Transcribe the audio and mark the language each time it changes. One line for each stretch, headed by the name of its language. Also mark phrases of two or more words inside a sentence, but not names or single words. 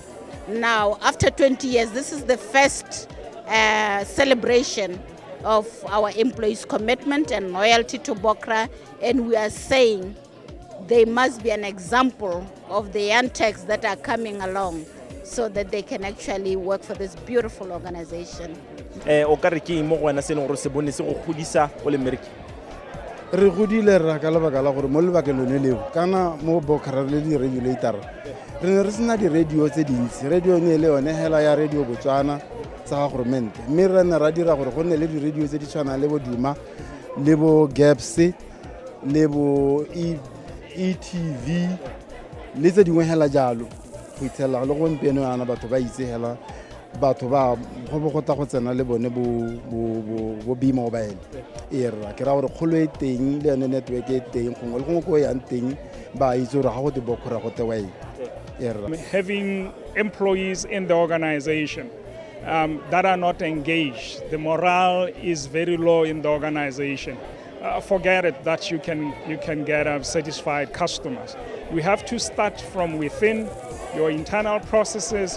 English: Now, after 20 years, this is the first celebration of our employees' commitment and loyalty to BOCRA, and we are saying there must be an example of the young techs that are coming along so that they can actually work for this beautiful organization.
Tswana: Re godile ra ka lebaka la gore mo lebaka lone leo kana mo BOCRA le di regulator re ne re sena di radio tse dintsi radio ne le yone hela ya radio Botswana tsa government mme re ne ra dira gore go nne le di radio tse di tshwana le bo Duma le bo Gaps le bo ETV le tse dingwe hela jalo go itshela le go mpeno yana batho ba itse hela batho ba go ta go tsena le bone bo B-mobile era ke ra gore kholo e teng le yone network e teng gongwe le gongwe go yang teng ba itse gore ga go te BOCRA go te wa era.
English: Having employees in the organization that are not engaged, the morale is very low in the organization. Forget it that you can get satisfied customers. We have to start from within your internal processes.